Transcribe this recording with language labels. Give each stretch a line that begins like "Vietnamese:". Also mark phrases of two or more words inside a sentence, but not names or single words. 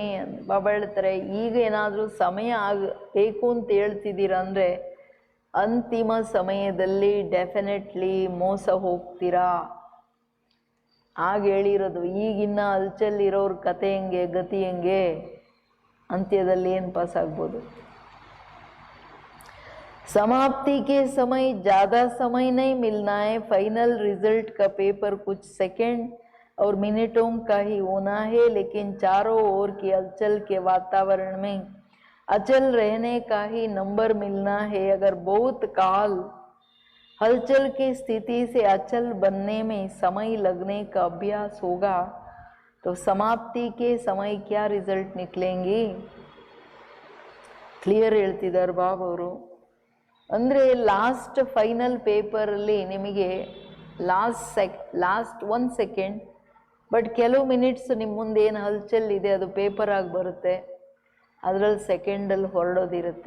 Kannada: ಬಾಬಾ ಹೇಳ್ತಾರೆ, ಈಗ ಏನಾದರೂ ಸಮಯ ಬೇಕು ಅಂತ ಹೇಳ್ತಿದ್ದೀರಾ ಅಂದರೆ ಅಂತಿಮ ಸಮಯದಲ್ಲಿ ಡೆಫಿನೆಟ್ಲಿ ಮೋಸ ಹೋಗ್ತೀರಾ. ಆಗ ಹೇಳಿರೋದು, ಈಗಿನ್ನ ಹಲ್ಚಲ್ಲಿರೋರ ಕತೆ ಹೆಂಗೆ, ಗತಿ ಹೆಂಗೆ, ಅಂತ್ಯದಲ್ಲಿ ಏನು ಪಾಸ್ ಆಗ್ಬೋದು.
Hindi: समाप्ति के समय ज़्यादा समय नहीं मिलना है. फाइनल रिजल्ट का पेपर कुछ सेकंड और मिनटों का ही होना है, लेकिन चारों ओर की हलचल के वातावरण में अचल रहने का ही नंबर मिलना है. अगर बहुत काल हलचल की स्थिति से अचल बनने में समय लगने का अभ्यास होगा तो समाप्ति के समय क्या रिजल्ट निकलेंगी.
Kannada: ಕ್ಲಿಯರ್ ಹೇಳ್ತಿದ್ದಾರೆ ಬಾಬಾ ಅವರು. ಅಂದರೆ
English: last final
Kannada: ಪೇಪರಲ್ಲಿ ನಿಮಗೆ
English: last 1 second,
Kannada: ಬಟ್ ಕೆಲವು ಮಿನಿಟ್ಸ್ ನಿಮ್ಮ ಮುಂದೆ ಏನು ಹಲ್ಚಲ್ ಇದೆ ಅದು ಪೇಪರಾಗಿ ಬರುತ್ತೆ, ಅದರಲ್ಲಿ ಸೆಕೆಂಡಲ್ಲಿ ಹೊರಡೋದಿರುತ್ತೆ.